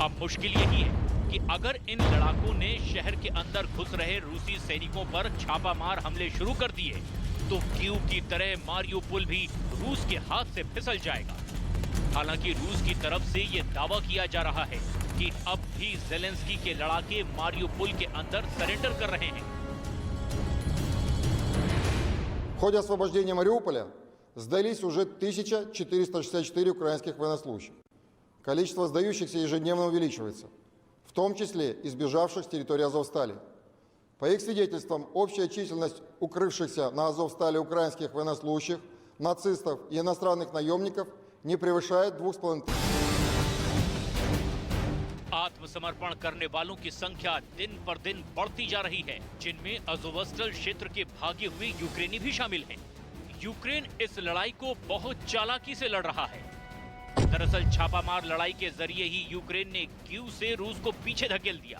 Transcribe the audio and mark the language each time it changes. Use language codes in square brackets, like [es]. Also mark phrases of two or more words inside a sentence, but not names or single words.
[hi] अब मुश्किल यही है कि अगर इन लड़ाकों ने शहर के अंदर घुस रहे रूसी सैनिकों पर छापामार हमले शुरू कर दिए, तो कीव की तरह मारियुपोल भी रूस के हाथ से फिसल जाएगा। हालांकि रूस की तरफ से ये दावा किया जा रहा है कि अब भी जेलेंस्की के लड़ाके मारियुपोल के अंदर सरेंडर कर रहे हैं। [ru] В ходе освобождения Мариуполя сдались уже 1464 украинских военнослужащих. Количество сдающихся ежедневно увеличивается, в том числе и сбежавших с территории Азовстали. По их свидетельствам, общая численность укрывшихся на Азовстали украинских военнослужащих, нацистов и иностранных наемников не превышает 2,5 тысяч. [hi] आत्मसमर्पण करने वालों की संख्या दिन पर दिन बढ़ती जा रही है, जिनमें अज़ोवस्टल क्षेत्र के भागे हुए यूक्रेनी भी शामिल हैं। यूक्रेन इस लड़ाई को बहुत चालाकी से लड़ रहा है। दरअसल छापामार लड़ाई के जरिए ही यूक्रेन ने कीव से रूस को पीछे धकेल दिया।